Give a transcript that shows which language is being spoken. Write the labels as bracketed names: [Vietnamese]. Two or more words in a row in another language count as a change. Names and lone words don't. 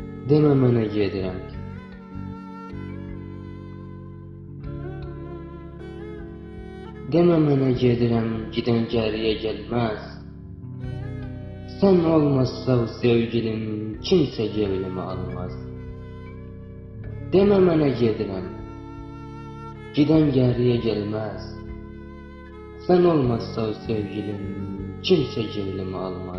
[Azerbaijani] Demə mənə gedirəm ki, demə mənə gedirəm, [Turkish] gidən geriye gelmez. Sen olmazsa sevgilim, kimse gevlimi almaz. [Azerbaijani] Demə mənə gedirəm, [Turkish] giden geriye gelmez. Sen olmazsa sevgilim, kimse gevlimi almaz.